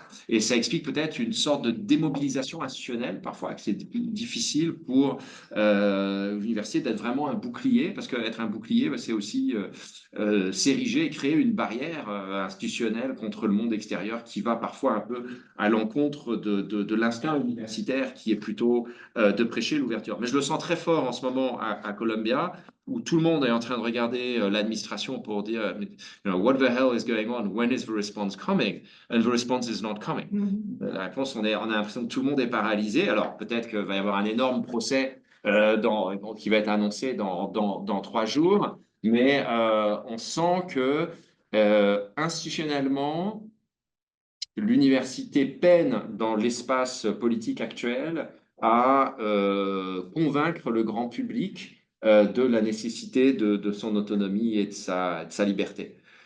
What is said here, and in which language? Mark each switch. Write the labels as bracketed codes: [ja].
[fr] Et ça explique peut-être une sorte de démobilisation institutionnelle, parfois, que c'est difficile pour l'université d'être vraiment un bouclier, parce qu'être un bouclier, c'est aussi s'ériger et créer une barrière institutionnelle contre le monde extérieur d'ailleurs, qui va parfois un peu à l'encontre de l'instinct universitaire qui est plutôt de prêcher l'ouverture. Mais je le sens très fort en ce moment à Columbia, où tout le monde est en train de regarder l'administration pour dire, [en] what the hell is going on? When is the response coming? And the response is not coming. [fr] La réponse, on a l'impression que tout le monde est paralysé. Alors, peut-être qu'il va y avoir un énorme procès qui va être annoncé dans 3 jours, mais on sent que institutionnellement, l'université peine dans l'espace politique actuel à convaincre le grand public de la nécessité de son autonomie et de sa liberté.